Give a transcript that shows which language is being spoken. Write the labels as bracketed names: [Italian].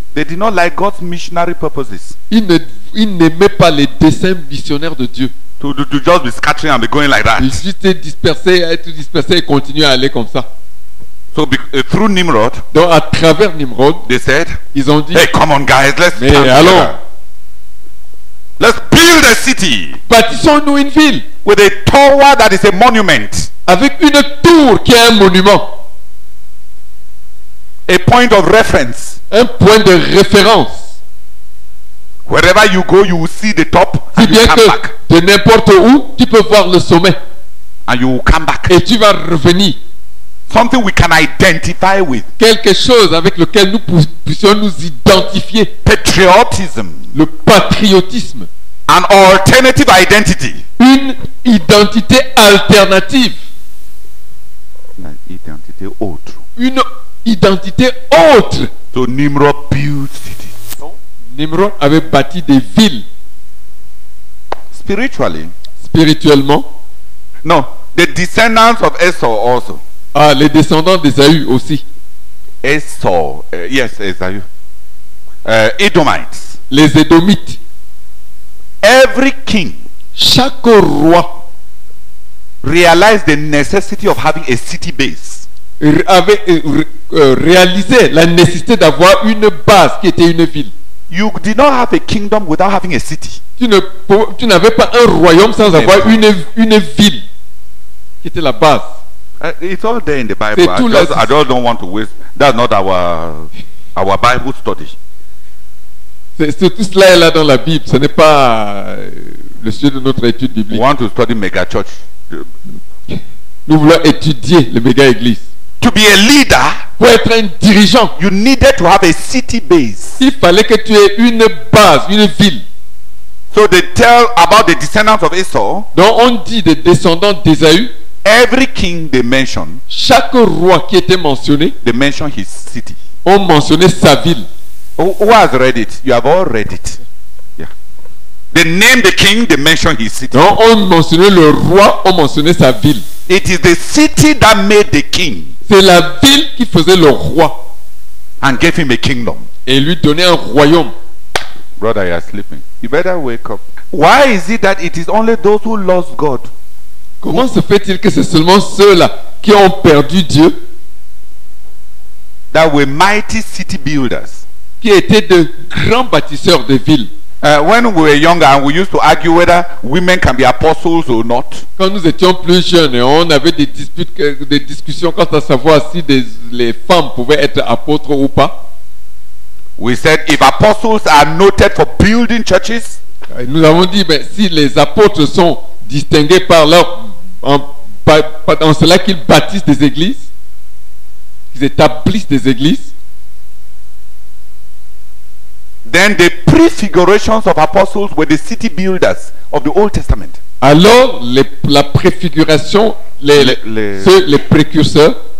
[English] They did not like God's missionary purposes. [French] Ils n'aimaient pas les desseins missionnaires de Dieu. [English] To just be scattering and be going like that. [French] Ils juste être dispersés et continuer à aller comme ça. [English] So through Nimrod, [French] Donc à travers Nimrod, [English] they said, [French] ils ont dit, [English] hey, come on guys, let's [French] mais [English] stand [French] allons, [English] together. Let's build a city [French] bâtissons-nous une ville [English] with a tower that is a monument, [French] avec une tour qui est un monument, [English] a point of reference. [French] un point de référence. [English] Wherever you go, you will see the top [French] Si [English] and you [French] bien [English] come back. [French] que de n'importe où, tu peux voir le sommet [English] And you will come back. [French] et tu vas revenir. [English] Something we can identify with. [French] Quelque chose avec lequel nous puissions nous identifier. [English] Patriotism. [French] Le patriotisme. [English] An alternative identity. [French] Une identité alternative. Une identité autre. Une identité autre. [English] So Nimrod built cities. [French] Nimrod avait bâti des villes. [English] Spiritually. [French] Spirituellement. [English] No, the descendants of Esau also. [French] Ah, les descendants d'Ésaü aussi. [English] Esau, yes, Esau. Edomites. [French] Les Édomites. [English] Every king [French] Chaque roi [English] realized the necessity of having a city base. [French] avait réalisé la nécessité d'avoir une base qui était une ville. [English] You did not have a kingdom without having a city. [French] Tu n'avais pas un royaume sans avoir une ville qui était la base. [English] It's all there in the Bible. [French] C'est tout là. [English] I just don't want to waste. That's not our Bible study. [French] C'est tout cela est là dans la Bible. Ce n'est pas le sujet de notre étude [English] We [French] biblique. [English] want to study mega church. [French] Nous voulons étudier les méga-églises. [English] To be a leader, [French] Pour être un dirigeant, [English] you needed to have a city base. [French] il fallait que tu aies une base, une ville. [English] So they tell about the descendants of Esau. [French] Donc on dit des descendants d'Ésaü, [English] Every king they mention, [French] chaque roi qui était mentionné, [English] they mention his city. [French] ont mentionné sa ville. [English] Who has read it? You have all read it. Yeah. They name the king, they mention his city. [French] Donc on mentionnait le roi, on mentionnait sa ville. [English] It is the city that made the king [French] C'est la ville qui faisait le roi [English] and gave him a kingdom. [French] et lui donnait un royaume. [English] Brother, you are sleeping. You better wake up. Why is it that it is only those who lost God [French] Comment se fait-il que c'est seulement ceux-là qui ont perdu Dieu, [English] that were mighty city builders? [French] qui étaient de grands bâtisseurs de villes? [English] When we were younger and we used to argue whether women can be apostles or not, [French] Quand nous étions plus jeunes, on avait des disputes, des discussions quant à savoir si les femmes pouvaient être apôtres ou pas. [English] we said if apostles are noted for building churches, [French] Nous avons dit, ben, si les apôtres sont distingués par en cela qu'ils bâtissent des églises, qu'ils établissent des églises, [English] then the prefigurations of apostles were the city builders of the Old Testament. [French] alors la préfiguration, les précurseurs,